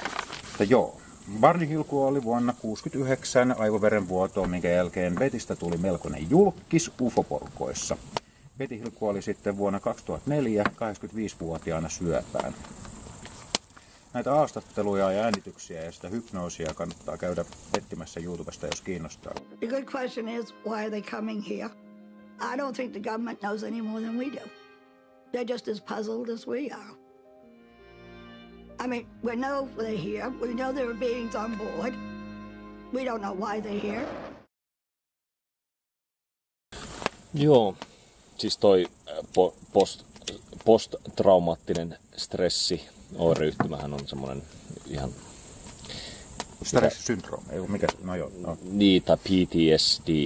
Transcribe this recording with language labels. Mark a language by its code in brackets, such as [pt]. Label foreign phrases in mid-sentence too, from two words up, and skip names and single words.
[fi] Mutta joo, Barney Hilkuo oli vuonna 1969 aivoverenvuotoon, minkä jälkeen Betistä tuli melkoinen julkkis UFO-porukoissa. Betty Hill kuoli sitten vuonna 2004 85-vuotiaana syöpään. Näitä haastatteluja ja äänityksiä ja sitä hypnoosia kannattaa käydä etsimässä YouTubesta, jos kiinnostaa. [en] The good question is, why are they coming here? I don't think the government knows any more than we do. They're just as puzzled as we are. I mean, we know they're here. We know there are beings on board. We don't know why they're here. [fi] Joo, siis toi posttraumaattinen stressioireyhtymähän on semmoinen ihan... Stressisyndroomi, ei ole mikä... No joo. No. Niin, tai PTSD.